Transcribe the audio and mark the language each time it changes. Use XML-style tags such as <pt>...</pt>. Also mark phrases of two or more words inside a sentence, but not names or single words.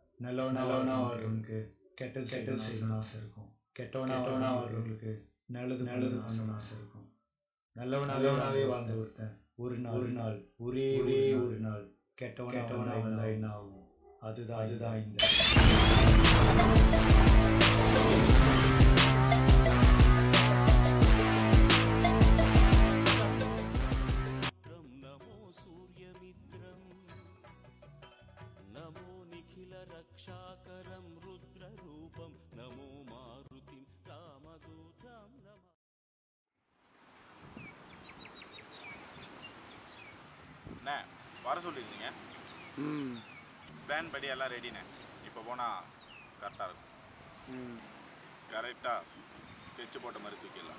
<ta>நல்லவனா வாழ்றவனுக்கு கெட்டது செய்யணும்னு ஆசை இருக்கும். கெட்டவனா வாழ்றவங்களுக்கு நல்லது ஆசை இருக்கும். நல்லவனாவே வாழ்ந்த ஒருத்தன் ஒரு நாள் ஒரே ஒரு நாள் கெட்டவனா வந்தா என்ன ஆகும்? அதுதான் இந்த</ta> <sa>नमो निखिल रक्षाकरं रुद्ररूपं नमो मारुतिं रामदूतं नमः.</sa> <ta>அண்ணே வர சொல்லியிருந்தீங்க. பிளான் படி எல்லாம் ரெடிண்ணே. இப்போ போனால் கரெக்டாக இருக்கும். கரெக்டாக ஸ்கெட்சு போட்ட மாதிரி தூக்கிடலாம்.</ta>